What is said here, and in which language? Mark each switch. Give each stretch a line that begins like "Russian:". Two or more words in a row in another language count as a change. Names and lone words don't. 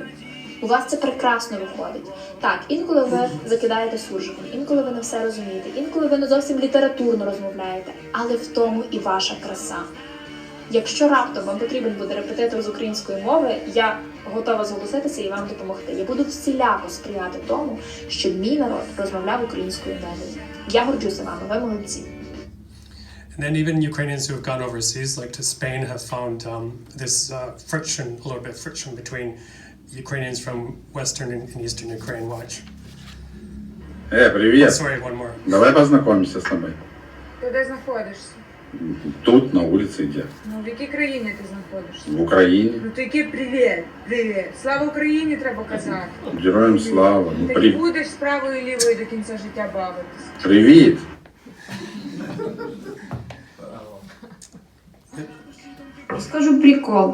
Ukrainian: У вас це прекрасно виходить. Так, інколи ви закидаєте суржиком, інколи ви не все розумієте, інколи ви не зовсім літературно розмовляєте, але в тому і ваша краса. Якщо раптом вам потрібен буде репетитор з української мови, я готова зголоситися і вам допомогти. Я буду всіляко сприяти тому, щоб мій народ розмовляв українською мовою. Я горджуся вами, ви молодці.
English: And then even Ukrainians who have gone overseas, like to Spain, have found this friction, a little bit of friction between Ukrainians from Western and Eastern Ukraine. Watch.
Russian: Привет.
English: Sorry, one more.
Russian: Давай познакомимся с тобой.
Ukrainian: Ти де знаходишся?
Russian: Тут, на улице где?
Ukrainian: Ну, в якій країні ти знаходишся? В Україні. Ну, то який привіт, привіт. Слава Україні треба казати. Героям слава. Ну, Ти не будеш з правою і лівою до кінця життя бавитися. Привіт. Розкажу прикол.